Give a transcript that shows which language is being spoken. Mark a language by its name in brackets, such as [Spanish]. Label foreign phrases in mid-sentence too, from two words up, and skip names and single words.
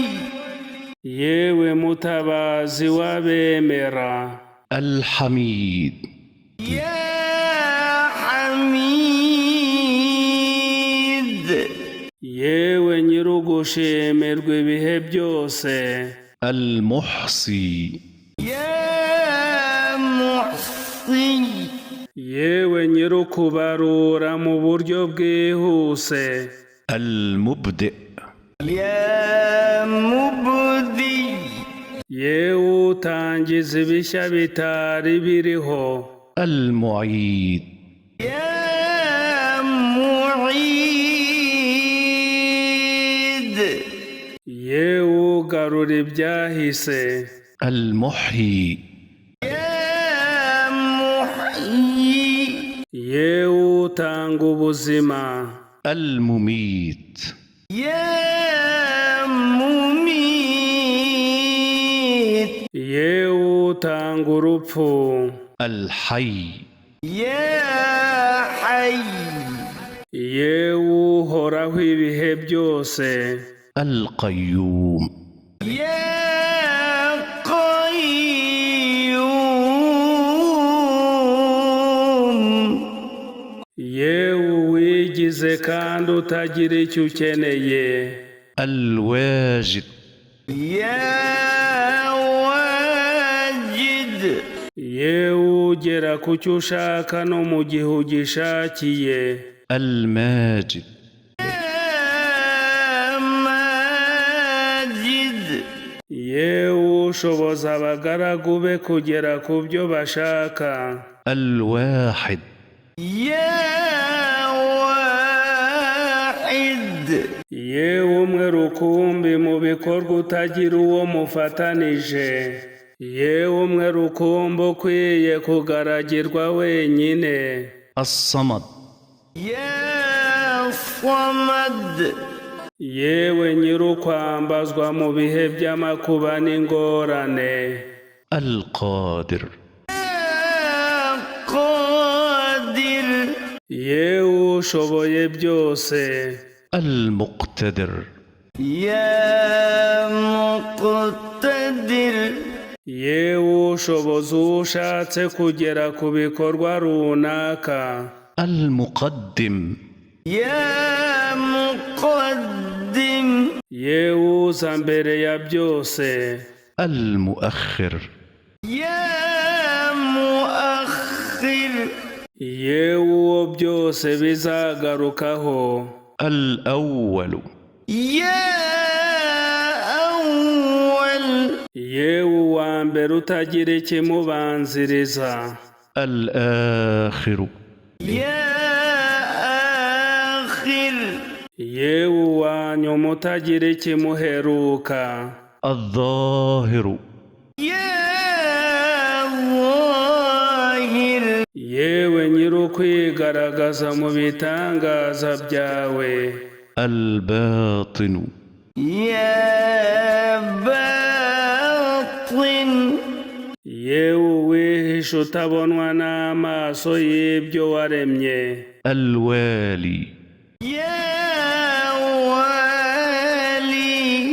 [Kinyarwanda] yewe mutabazi w'abemera. [Arabic] الحميد يا حميد [Kinyarwanda] yewe nyir'ugushimirwa ibihe byose. [Arabic] المحصي يا محصي [Kinyarwanda] yewe nyir'ukubarura mu buryo bwihuse. [Arabic] المبدئ يا مبدي [Kinyarwanda] yewe utangiza ibishya bitari biriho. [Arabic] المعيد يا معيد [Kinyarwanda] yewe ugarura ibyahise. [Arabic] المحيي يا محيي [Kinyarwanda] yewe utanga ubuzima. [Arabic] المميت يا مميت [Kinyarwanda] yewe utanga urupfu. [Arabic] الحي يا حي [Kinyarwanda] yewe uhoraho ibihe byose. [Arabic] القيوم يا قيوم [Kinyarwanda] yewe wigize kandi utagira icyo ukeneye. [Arabic] الواجد يا واجد [Kinyarwanda] yewe ugera ku cyo ushaka no mu gihe ugishakiye. [Arabic] الماجد يا ماجد [Kinyarwanda] yewe ushoboza abagaragu be kugera ku byo bashaka. [Arabic] الواحد يا واحد [Kinyarwanda] yewe umwe rukumbi mu bikorwa utagira uwo mufatanije. yewe umwe rukumbi ukwiye kugaragirwa wenyine. [Arabic] الصمد يا صمد [Kinyarwanda] yewe nyir'ukwambazwa mu bihe by'amakuba n'ingorane. [Arabic] القادر يا قادر [Kinyarwanda] yewe ushoboye byose. [Arabic] المقتدر يا مقتدر [Kinyarwanda] yewe ushoboza uwo ushatse kugera ku bikorwa runaka. [Arabic] المقدم يا مقدم [Kinyarwanda] yewe uza mbere ya byose. [Arabic] المؤخر يا مؤخر [Kinyarwanda] yewe uwo n'uwo byose bizagarukaho. [Arabic] الأول يا أول [Kinyarwanda] yewe uwa mbere utagira ikimubanziriza. [Arabic] الآخر يا آخر [Kinyarwanda] yewe uwa nyuma utagira ikimuheruka. [Arabic] الظاهر يا ظاهر [Kinyarwanda] yewe nyir'ukwigaragaza mu bitangaza byawe. [Arabic] الباطن يا باطن [Kinyarwanda] yewe uwihisha utabonwa n'amaso y'ibyo waremye. [Arabic] الوالي يا والي